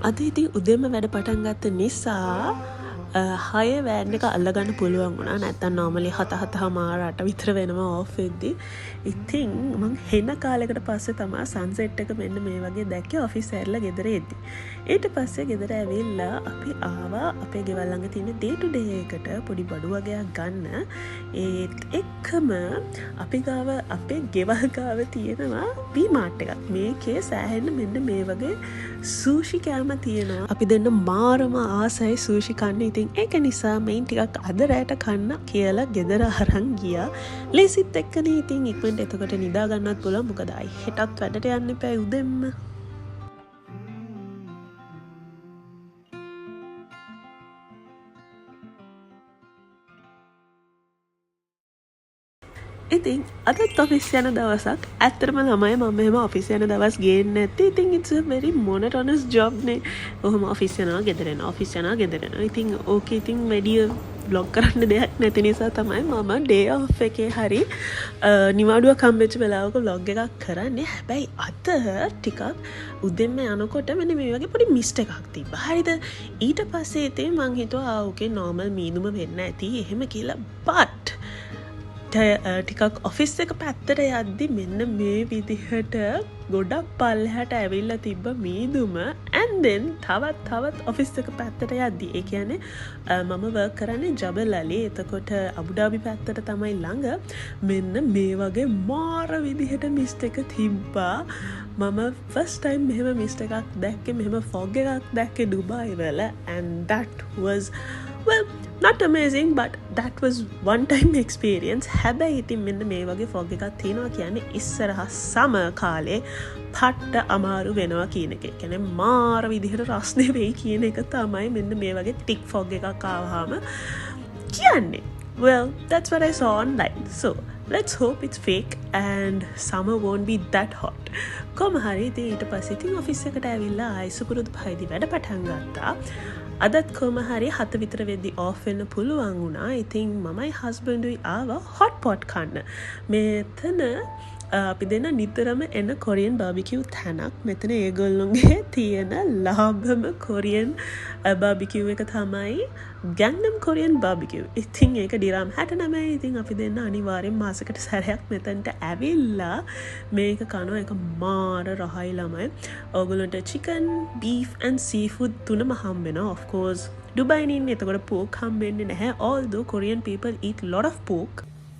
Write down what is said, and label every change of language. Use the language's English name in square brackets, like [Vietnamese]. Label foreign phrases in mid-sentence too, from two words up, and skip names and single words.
[Sinhala] අද ඉතින් උදෙන්ම වැඩ පටන් ගත්ත නිසා 6 වෑන් එක අල්ලගන්න පුළුවන් වුණා. නැත්තම් normally 7:08 විතර වෙනවා off වෙද්දී. ඉතින් මං හෙන කාලයකට පස්සේ තමයි sunset එක මෙන්න මේ වගේ දැක්කේ ඔෆිස් ඇරලා ගෙදර එද්දී. ඊට පස්සේ ගෙදර ඇවිල්ලා අපි ආවා අපේ ගෙවල් ළඟ තියෙන [English] day to day [Sinhala] එකට පොඩි බඩු වගේක් ගන්න. ඒත් එක්කම අපි ගාව අපේ ගෙවල් ගාව තියෙනවා V-Mart එකක්. මේකේ සෑහෙන්න මෙන්න මේ වගේ සූෂි කෑම තියෙනවා. අපි දෙන්න මාරම ආසයි සූෂි කන්න. ඉතින් ඒක නිසා මේන් ටිකක් අද රැට කන්න කියලා ගෙදර අරන් ගියා. ලේසිත් එක්කනේ ඉතින් ඉක්මනට එතකොට නිදා ගන්නත් පුළුවන්. මොකද අයි හෙටත් වැඩට යන්න එපා උදෙන්ම. ඉතින් අදත් ඔෆිස් යන දවසක්. ඇත්තටම ළමයි මම මෙහෙම ඔෆිස් යන දවස් ගේන්නේ නැත්තේ. ඉතින් [English] it's a very monotonous job [Sinhala] නේ. ඔහොම ඔෆිස් යනවා ගෙදර එනවා ඔෆිස් යනවා ගෙදර එනවා. ඉතින් ඕකේ ඉතින් වැඩි vlog කරන්න දෙයක් නැති නිසා තමයි මම [English] day off [Sinhala] එකේ හරි නිවාඩුවක් හම්බෙච්ච වෙලාවක vlog එකක් කරන්නේ. හැබැයි අද ටිකක් උදෙන්ම යනකොට මෙන්න මේ වගේ පොඩි mistake එකක් තිබ්බා. හරිද? ඊට පස්සේ ඉතින් මං හිතුවා ඕකේ normal මීදුම වෙන්න ඇති එහෙම කියලා. but ටිකක් ඔෆිස් එක පැත්තට යද්දි මෙන්න මේ විදිහට ගොඩක් පල්ලෙහාට ඇවිල්ලා තිබ්බ මීදුම [English] and then [Sinhala] තවත් ඔෆිස් එක පැත්තට යද්දි ඒ කියන්නේ මම work කරන්නේ ජබල් අලි. එතකොට අබුඩාබි පැත්තට තමයි ළඟ. මෙන්න මේ වගේ මාර විදිහට mistake එක තිබ්බා. මම [English] first time [Sinhala] මෙහෙම mistake එකක් දැක්කේ මෙහෙම fog එකක් දැක්කේ ඩුබායි වල [English] and that was well not amazing but that was one time experience. [Sinhala] හැබැයි ඉතින් මෙන්න මේ වගේ fog එකක් තියෙනවා කියන්නේ ඉස්සරහ summer කාලේ පට්ට අමාරු වෙනවා කියන එක. ඒ කියන්නේ මාර විදිහට රස්නේ වෙයි කියන එක තමයි මෙන්න මේ වගේ [English] thick fog [Sinhala] එකක් ආවහම කියන්නේ. [English] Well, that's what I saw online. So, let's hope it's fake and summer won't be that hot. [Sinhala] කොහොම හරි ඉතින් ඊට පස්සේ ඉතින් ඔෆිස් එකට ඇවිල්ලා ආයිසුපුරුදු පහයිදි වැඩ පටන් ගත්තා. අදත් කොහොම හරි 7 විතර වෙද්දි off වෙන්න පුළුවන් වුණා. ඉතින් මමයි හස්බන්ඩුයි ආවා [English] hot pot [Sinhala] කන්න. මෙතන අපි දෙන්න නිතරම එන [English] Korean barbecue [Sinhala] තැනක්. මෙතන ඒගොල්ලොන්ගේ තියෙන ලාභම [English] Korean barbecue [Sinhala] එක තමයි ගැන්නම් [English] Korean barbecue. [Sinhala] ඉතින් ඒක ඩිරාම් 69. ඉතින් අපි දෙන්න අනිවාර්යෙන් මාසෙකට සැරයක් මෙතනට ඇවිල්ලා මේක කනවා. ඒක මාර රහයි ළමයි. ඕගොල්ලන්ට [English] chicken, beef and seafood [Sinhala] තුනම හම්බ වෙනවා. [English] of course [Sinhala] ඩුබයින් ඉන්නේ. එතකොට pork හම්බෙන්නේ නැහැ. [English] although Korean people eat lot of pork.